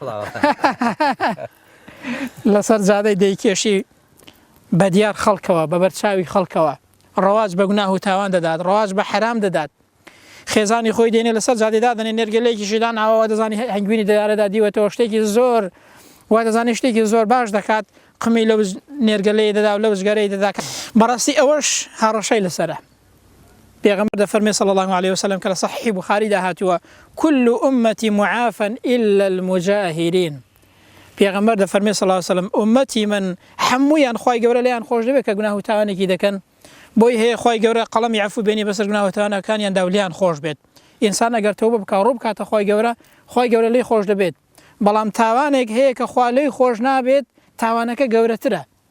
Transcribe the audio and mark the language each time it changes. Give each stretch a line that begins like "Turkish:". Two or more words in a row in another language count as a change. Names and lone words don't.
Central Kurdish: لەسەر جادەی دەیکێشی بە دیار خەڵکەوە بە بەرچاوی خەڵکەوە ڕەواج بە گوناه و تاوان دەدات ڕەواج بە حرام دەدات خێزانی خۆی دێنێ لەسەر جادەیدا دەنێ نێرگەلەیەکیشی داناوە دەزانی هەنگوینی دەدارێدا دیوەتەوە شتێکی زۆر وا دەزانێت شتێکی زۆر باش دەکات قمی لەو نێرگەلەیە دەدا و لەو ژگەرەی دەدا بەڕاستی ئەوەش هەڕەشەی لەسەرە. پێغەمبەر دەفەرمێ
Arabic: صلی الله عليه وسلم
Central Kurdish: کە لە صحیح بوخاری داهاتووە
Arabic: كل أمتي معافى إلا المجاهرين.
Central Kurdish: پێغەمبەر دەفەرمێ
Arabic: صلی الله عليه وسلم
Central Kurdish: ئومەتی من هەموویان خی گەورە لەیان خۆش دەبێت کە گوناه و تاوانێکی دەکەن بۆی هەیە خی گەورە قەڵەمی عەفو بێنی بەسەر گوناه و تاوانەکانیان داولیان خۆش بێت. ئینسان ئەگەر تەوبە بکە ڕوو بکاتە خی گەورە لێی خۆش دەبێت. بەڵام تاوانێک هەیە کە خوا لێی خۆش نابێت تاوانەکە گەورەترە.